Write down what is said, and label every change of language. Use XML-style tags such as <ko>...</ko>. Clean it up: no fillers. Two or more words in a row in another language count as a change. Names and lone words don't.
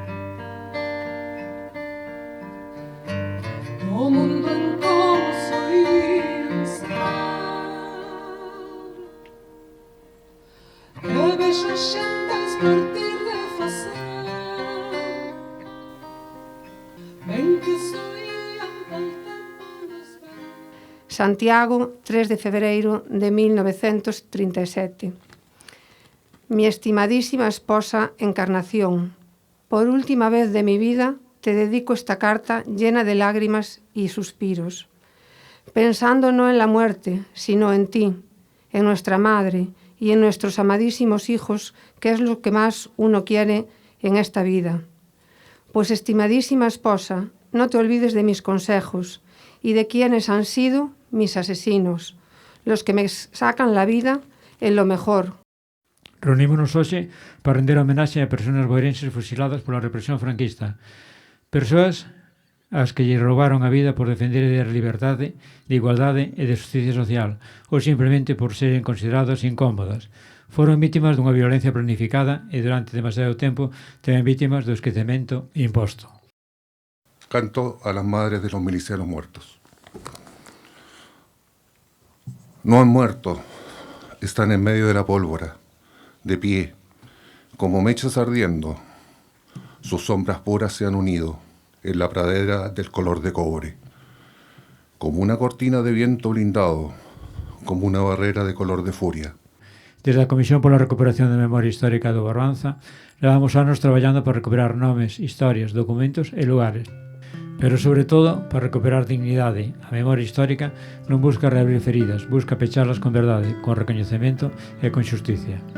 <gl>No mundo en como solían estar, e vejo as xentes partir de facer, ben que solían tal tempo nos ver. Santiago, 3 de febreiro de 1937.</gl> <es>Mi estimadísima esposa Encarnación, por última vez de mi vida te dedico esta carta llena de lágrimas y suspiros, pensando no en la muerte, sino en ti, en nuestra madre y en nuestros amadísimos hijos, que es lo que más uno quiere en esta vida. Pues, estimadísima esposa, no te olvides de mis consejos y de quienes han sido mis asesinos, los que me sacan la vida en lo mejor.</es> <gl>Reunímonos hoxe para render homenaxe a persoas boirenses fusiladas pola represión franquista. Persoas ás que lle roubaron a vida por defender a ideas de liberdade, de igualdade e de justicia social, ou simplemente por serem consideradas incómodas. Foron vítimas dunha violencia planificada e durante demasiado tempo tamén vítimas do esquecemento imposto.</gl> <es>Canto a las madres de los milicianos muertos. No han muerto, están en medio de la pólvora, de pie, como mechas ardiendo. Sus sombras puras se han unido en la pradera del color de cobre, como una cortina de viento blindado, como una barrera de color de furia.</es> <gl>Desde a Comisión pola Recuperación da Memoria Histórica do Barbanza, levamos anos traballando para recuperar nomes, historias, documentos e lugares, pero sobre todo para recuperar dignidade. A memoria histórica non busca reabrir feridas, busca pecharlas con verdade, con recoñecemento e con xusticia.</gl>